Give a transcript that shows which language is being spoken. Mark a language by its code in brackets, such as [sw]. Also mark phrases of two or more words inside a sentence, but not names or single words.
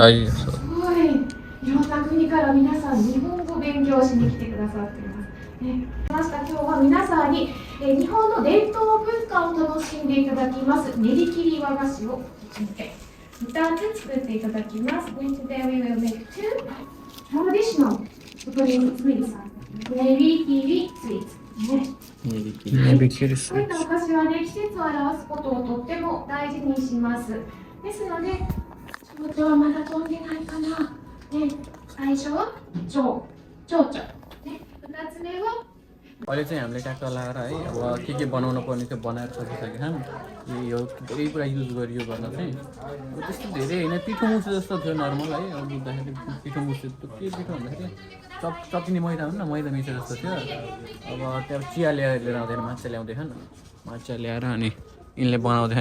[ja] い。い。いろんな国から皆さん日本語を勉強しに来てくださっています。今日は皆さんに日本の伝統文化を楽しんでいただきます練り切り和菓子を2つ作っていただきます。 [en] Today we will make two traditional Japanese sweets. [ja] 練り切りスイーツ。練り切りスイーツ。こういったお菓子はね、季節を表すことをとっても大事にします。ですので、気持ちはまだ飛んでないかな。最初は蝶々。2つ目は [ne] अहिले चाहिँ हामीले ट्याक्क लाएर है अब के बनाउनु पर्ने थियो बनाएर सकिसकेका छन् यो धेरै कुरा युज गरियो गर्न चाहिँ त्यस्तो धेरै होइन पिठो मुछे जस्तो थियो नर्मल है अब बुझ्दाखेरि पिठो मुछे के पिठो भन्दाखेरि चप्पिने मैदा हुन्न मैदा मिसो जस्तो थियो अब त्यहाँ चिया लिएर आउँदैन माछा ल्याउँदैछन् माछा ल्याएर अनि यिनले बनाउँदैन